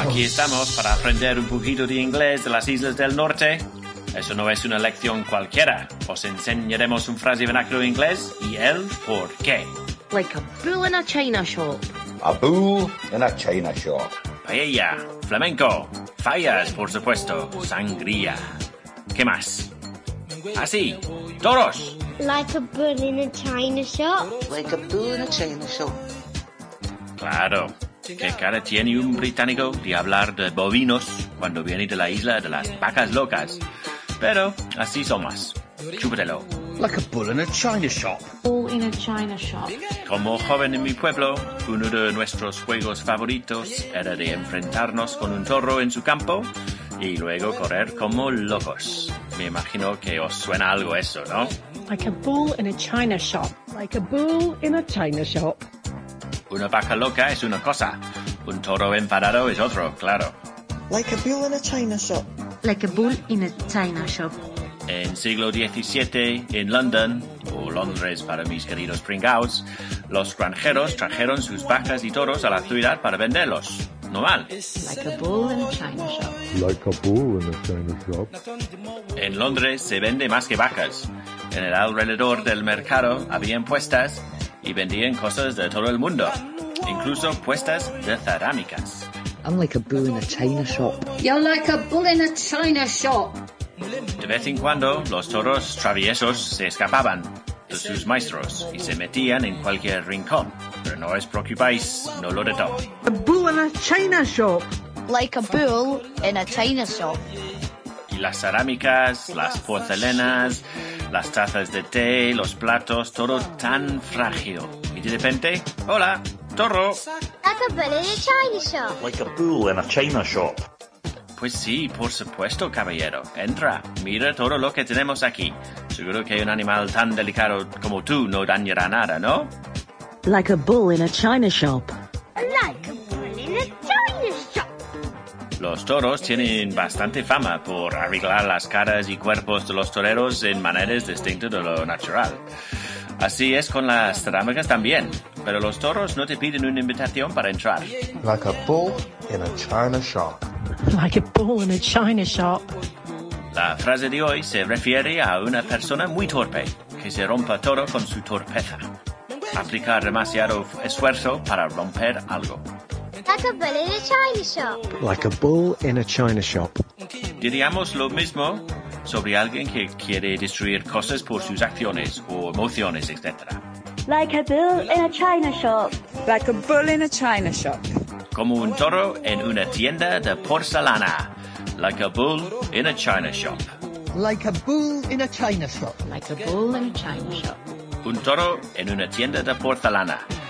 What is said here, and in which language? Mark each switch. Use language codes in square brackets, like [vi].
[es] Aquí estamos para aprender un poquito de inglés de las Islas del Norte. Eso no es una lección cualquiera. Os enseñaremos un frase vernáculo en inglés y el por qué. [en] Like a bull in a china shop. A bull in a china shop. [es] Paella, flamenco, fallas, por supuesto, sangría. ¿Qué más? Así, toros. [en] Like a bull in a china shop. Like a bull in a china shop. [es] Claro, ¿qué cara tiene un británico de hablar de bovinos cuando viene de la isla de las vacas locas? Pero así somos. Chúpetelo. [en] Like a bull in a china shop. Bull in a china shop. [es] Como joven en mi pueblo, uno de nuestros juegos favoritos era de enfrentarnos con un toro en su campo y luego correr como locos. Me imagino que os suena algo eso, ¿no? [en] Like a bull in a china shop. Like a bull in a china shop. [es] Una vaca loca es una cosa. Un toro enfadado es otro, claro. [en] Like a bull in a china shop. Like a bull in a china shop. [es] En siglo XVII, en London, o Londres para mis queridos pringaos, los granjeros trajeron sus vacas y toros a la ciudad para venderlos. Normal. [en] Like a bull in a china shop. Like a bull in a china shop. [es] En Londres se vende más que vacas. En el alrededor del mercado habían puestas y vendían cosas de todo el mundo, incluso puestas de cerámicas. [en] I'm like a bull in a china shop. You're like a bull in a china shop. [es] De vez en cuando, los toros traviesos se escapaban. de sus maestros y se metían en cualquier rincón. Pero no os preocupéis, no lo detó. [en] A bull in a china shop. Like a bull in a china shop. [es] Y las cerámicas, las porcelanas, las tazas de té, los platos, todo tan frágil. Y de repente, ¡hola, Torro! [en] Like a bull in a china shop. Like a bull in a china shop. [es] Pues sí, por supuesto, caballero. Entra, mira todo lo que tenemos aquí. Seguro que un animal tan delicado como tú no dañará nada, ¿no? [en] Like a bull in a china shop. Like a bull in a china shop. [es] Los toros tienen bastante fama por arreglar las caras y cuerpos de los toreros en maneras distintas de lo natural. Así es con las cerámicas también. Pero los toros no te piden una invitación para entrar. [en] Like a bull in a china shop. Like a bull in a china shop. [es] La frase de hoy se refiere a una persona muy torpe que se rompa todo con su torpeza. Aplica demasiado esfuerzo para romper algo. [en] Like a bull in a china shop. Like a bull in a china shop. [es] Diríamos lo mismo sobre alguien que quiere destruir cosas por sus acciones o emociones, etc. [en] Like a bull in a china shop. Like a bull in a china shop. [es] Como un toro en una tienda de porcelana. [en] Like a bull in a china shop. Like a bull in a china shop. Like a bull in a china shop. [es] Un toro en una tienda de porcelana.